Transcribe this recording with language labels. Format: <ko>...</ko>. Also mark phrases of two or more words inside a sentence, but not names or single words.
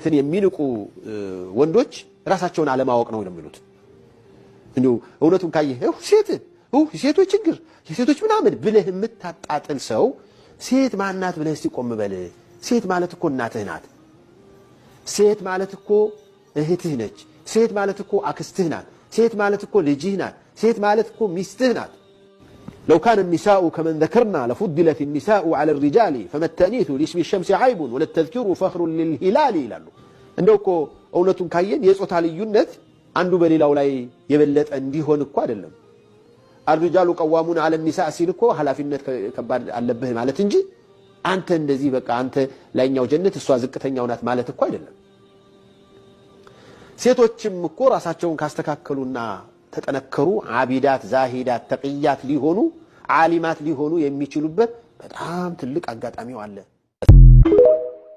<am>ሴትን የሚንቁ ወንዶች ራሳቸውን አለማወቅ ነው የሚሉት እንዴ እውነቱን ካየህ ሴቶች ችግር የሴቶች ምናምን ብለህ የምታጣጥል ሰው ሴት ማናት ብለህ ሲቆም በል ሴት ማለት እኮ እናትህ ናት ሴት ማለት እኮ እህትህ ነች ሴት ማለት እኮ አክስትህ ናት ሴት ማለት እኮ ልጅህ ናት ሴት ማለት እኮ ሚስትህ ናት</am> <ar>لو كان النساء كمن ذكرنا لفضلت النساء على الرجال فما التأنيث لاسم الشمس عيب ولا التذكير فخر للهلال</ar> <am>ይላሉ እንደው እኮ እውነቱን ካየን የጾታ ልዩነት አንዱ በሌላው ላይ የበለጠ እንዲሆን እኮ አይደለም</am> <ar>الرجال قوامون على النساء</ar> <am>ሲል እኮ ኃላፊነት ከባድ አለብህ ማለት እንጂ አንተ እንደዚህ በቃ አንተ ላይኛው ጀነት እሷ ዝቅተኛው ናት ማለት እኮ አይደለም ሴቶችም እኮ ራሳቸውን ካስተካከሉና ተጠነከሩ</am> <ar>عابدات زاهدات تقيات</ar> <am>ሊሆኑ ዓሊማት ሊሆኑ የሚችሉበት በጣም ትልቅ አጋጣሚው አለ</am>